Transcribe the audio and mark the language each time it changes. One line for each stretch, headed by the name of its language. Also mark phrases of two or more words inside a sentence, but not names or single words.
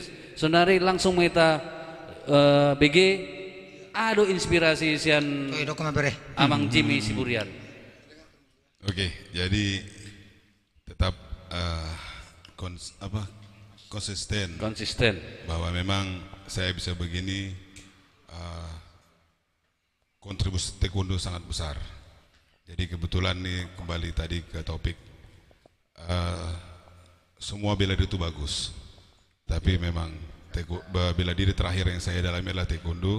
Batak Toba: Sonari
Indonesian: langsung kita
Batak Toba: BG ado inspirasi sian amang Jimmy si Burian.
Indonesian: Oke, jadi tetap konsisten bahwa memang saya bisa begini, kontribusi taekwondo sangat besar. Jadi kebetulan nih kembali tadi ke topik, semua bela diri itu bagus, tapi memang bela diri terakhir yang saya dalami adalah taekwondo.